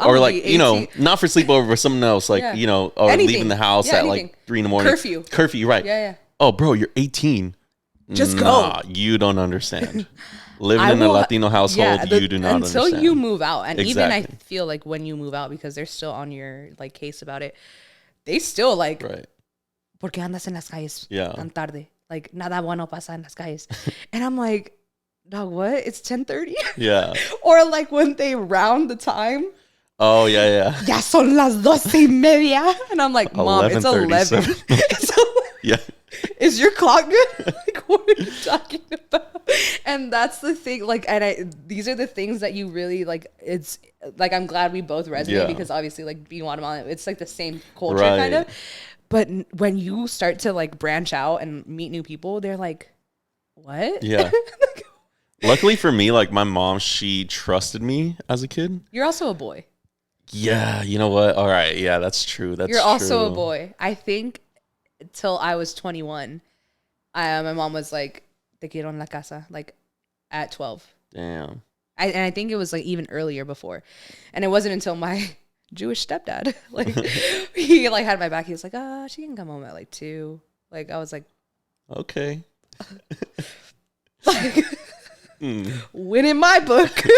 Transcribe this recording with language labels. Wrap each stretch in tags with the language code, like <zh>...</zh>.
<en>or like, you know, not for sleepover, but something else, like, you know, or leaving the house at like 3 a.m. Curfew, right? Yeah. Oh, bro, you're 18. Just go. You don't understand. Living in a Latino household, you do not understand. Until you move out. And even I feel like when you move out, because they're still on your like case about it, they still like, right.</en> <es>¿Por qué andas en las calles tan tarde?</es> <en>Like,</en> <es>nada bueno pasa en las calles.</es> <en>And I'm like, dog, what? It's 10:30? Yeah. Or like when they round the time. Oh, yeah.</en> <es>Ya son las 12:30.</es> <en>And I'm like, Mom, it's 11. Yeah. Is your clock good? Like, what are you talking about? And that's the thing. Like, and these are the things that you really like. It's like, I'm glad we both resonate because obviously, like, being Guatemalan, it's like the same culture kind of. But when you start to like branch out and meet new people, they're like, what? Yeah. Luckily for me, like my mom, she trusted me as a kid. You're also a boy. Yeah, you know what? All right, yeah, that's true. You're also a boy. I think till I was 21, my mom was like,</en> <es>te quiero en la casa,</es> <en>like at 12. Damn. And I think it was like even earlier before. And it wasn't until my Jewish stepdad, like he like had my back. He was like, she can come home at like 2. Like I was like, okay. like win in my book.</en>